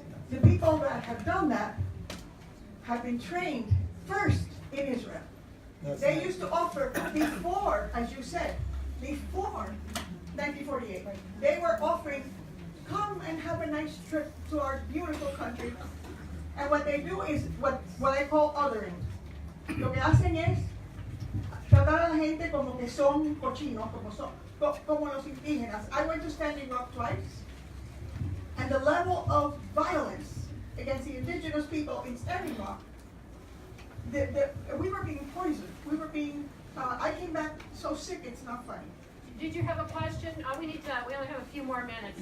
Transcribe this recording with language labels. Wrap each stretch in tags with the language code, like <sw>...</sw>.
<en>The people that have done that have been trained first in Israel. They used to offer before, as you said, before 1948, they were offering, come and have a nice trip to our beautiful country. And what they do is what I call othering.</en> <es>Lo que hacen es tratar a la gente como que son cochinos, como los indígenas.</es> <en>I went to Standing Rock twice, and the level of violence against the indigenous people in Standing Rock, we were being poisoned. I came back so sick, it's not funny. Did you have a question? We only have a few more minutes.</en>